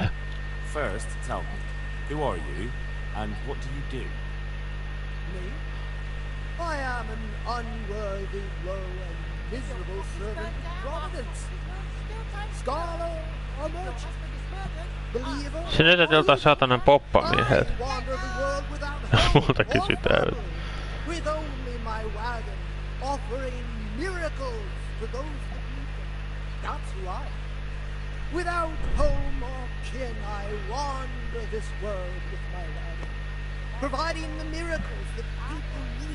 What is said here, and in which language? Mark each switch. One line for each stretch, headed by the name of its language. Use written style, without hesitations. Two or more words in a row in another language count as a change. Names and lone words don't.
English: First, tell me, Who are you, and what do you do? Me? I am an unworthy, low, and miserable servant of Providence. Scholar or merchant? Believer?
Finnish: Se näytät joltain saatanan poppamieheltä.
English: I wander the world without hope
Finnish: Multa
English: or
Finnish: kysytään.
English: family, with only my wagon, offering miracles to those that need them. That's who I am. Without home or kin, I wander this world with my wagon, providing the miracles that people need.